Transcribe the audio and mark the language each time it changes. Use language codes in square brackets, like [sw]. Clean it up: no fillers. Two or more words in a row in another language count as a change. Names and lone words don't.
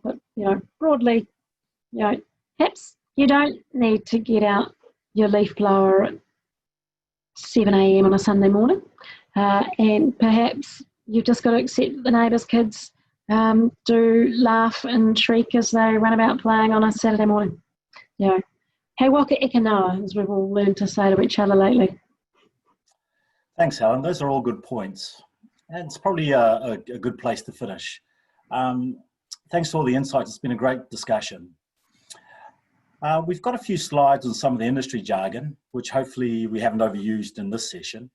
[en] But broadly, perhaps you don't need to get out your leaf blower at 7 a.m. on a Sunday morning, and perhaps you've just got to accept that the neighbours' kids do laugh and shriek as they run about playing on a Saturday morning. [mi] Hei waka eka noa, [en] as we've all learned to say to each other lately. Thanks, Helen. Those are all good points. And it's probably a good place to finish. Thanks for all the insights. It's been a great discussion. We've got a few slides on some of the industry jargon, which hopefully we haven't overused in this session.